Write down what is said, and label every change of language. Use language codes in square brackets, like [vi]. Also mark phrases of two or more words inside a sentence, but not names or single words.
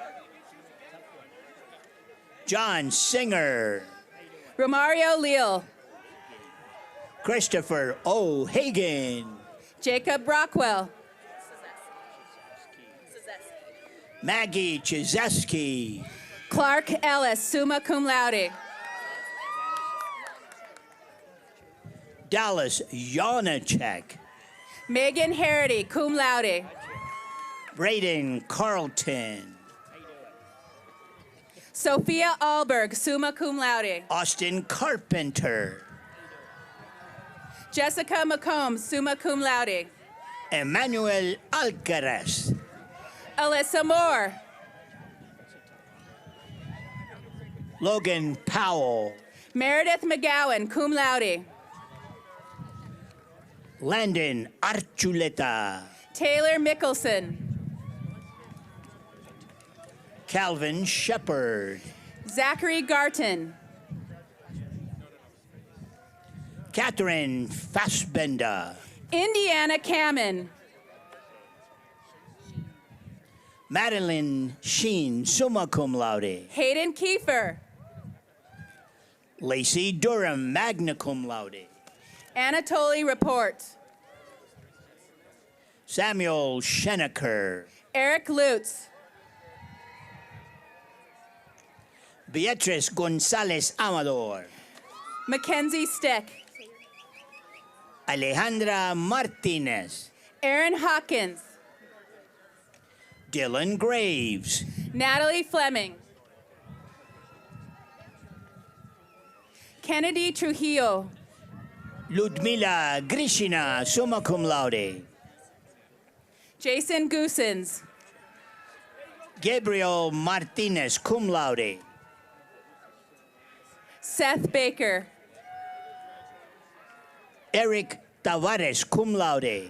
[en] John Singer. Romario Leal. Christopher O'Hagan. Jacob Rockwell. Maggie Chizeski. Clark Ellis, [la] summa cum laude. [en] Dallas Janacek. Megan Harity, [la] cum laude. [en] Braden Carlton. Sophia Alberg, [la] summa cum laude. [en] Austin Carpenter. Jessica McComb, [la] summa cum laude. [en] Emmanuel Alcaraz. Alyssa Moore. Logan Powell. Meredith McGowan, [la] cum laude. [en] Landon Archuleta. Taylor Mickelson. Calvin Shepard. Zachary Garton. Catherine Fassbender. Indiana Kamen. Madeline Sheen, [la] summa cum laude. [en] Hayden Kiefer. Lacey Durham, [la] magna cum laude. [en] Anatoly Report. Samuel Schenecker. Eric Lutz. Beatrice Gonzalez Amador. Mackenzie Steck. Alejandra Martinez. Aaron Hawkins. Dylan Graves. Natalie Fleming. Kennedy Trujillo. Ludmila Grishina, [la] summa cum laude. [en] Jason Goosens. Gabriel Martinez, [la] cum laude. [en] Seth Baker. Eric Tavares, [la] cum laude.